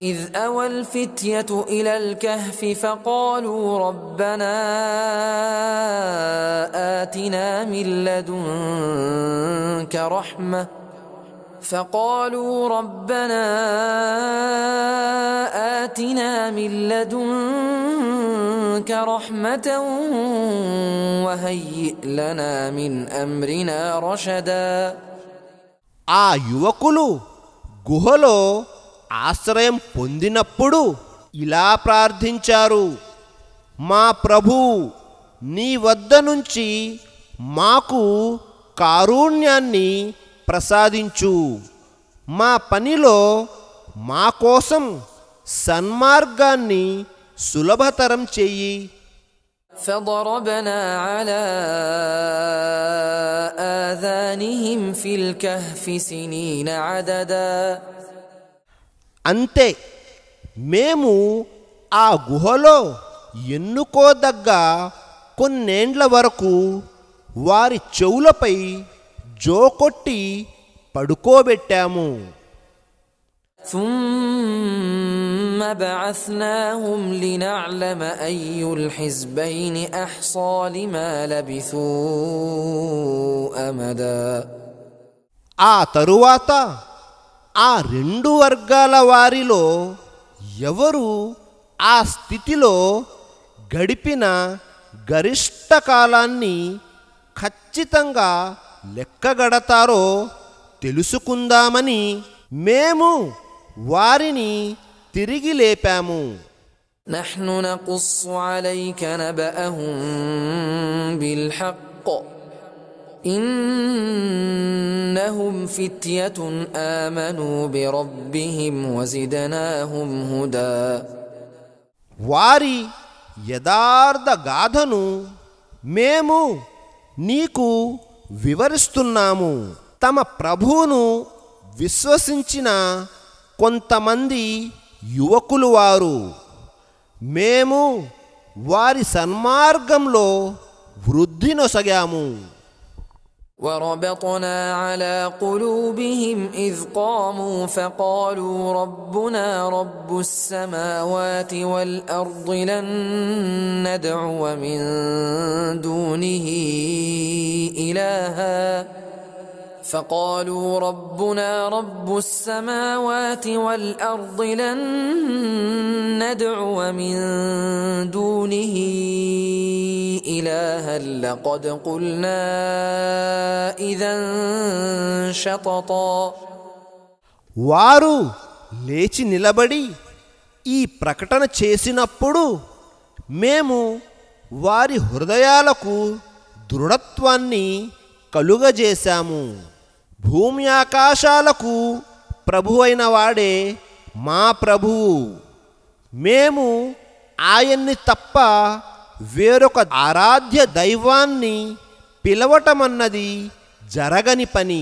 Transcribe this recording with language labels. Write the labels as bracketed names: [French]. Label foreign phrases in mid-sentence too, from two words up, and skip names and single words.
[Arabic] إذ أوى الفتية إلى الكهف فقالوا ربنا آتنا من لدنك رحمة وهيئ لنا من أمرنا رشدا. [Telugu] ఆ యువకులు గుహలో ఆశ్రయం పొందినప్పుడు ఇలా ప్రార్థించారు, మా ప్రభూ, నీ వద్ద నుంచి మాకు కారుణ్యాన్ని ప్రసాదించు, మా పనిలో మా కోసం సన్మార్గాన్ని సులభతరం చెయ్యి. [Arabic] فضربنا على آذانهم في الكهف سنين عددا. [Telugu] అంతే, మేము ఆ గుహలో ఎన్నుకోదగ్గ కొన్నేండ్ల వరకు వారి చెవులపై జోకొట్టి పడుకోబెట్టాము. [Arabic] ثم بعثناهم لنعلم أي الحزبين أحصى لما لبثوا أمدا. [Telugu] ఆ తరువాత ఆ రెండు వర్గాల వారిలో ఎవరు ఆ స్థితిలో గడిపిన గరిష్ట కాలాన్ని ఖచ్చితంగా లెక్కగడతారో తెలుసుకుందామని మేము వారిని తిరిగి లేపాము. [Arabic] نحن نقص عليك نبأهم بالحق إنهم فتية آمنوا بربهم وزدناهم هدى. [Telugu] వారి యథార్థ గాథను మేము నీకు వివరిస్తున్నాము. తమ ప్రభువును విశ్వసించిన కొంతమంది యువకులు వారు, మేము వారి సన్మార్గంలో వృద్ధి నొసగాము. [Arabic] وربطنا على قلوبهم إذ قاموا فقالوا ربنا رب السماوات والأرض لن ندعو من دونه إلها فقالوا ربنا رب السماوات والأرض لن ندعو من دونه إلها لقد قلنا إذا شططا. [Telugu] వారు లేచి నిలబడి ఈ ప్రకటన చేసినప్పుడు మేము వారి హృదయాలకు దృఢత్వాన్ని కలుగజేశాము. భూమి ఆకాశాలకు ప్రభువైన వాడే మా ప్రభువు, మేము ఆయన్ని తప్ప వేరొక ఆరాధ్య దైవాన్ని పిలవటమన్నది జరగని పని.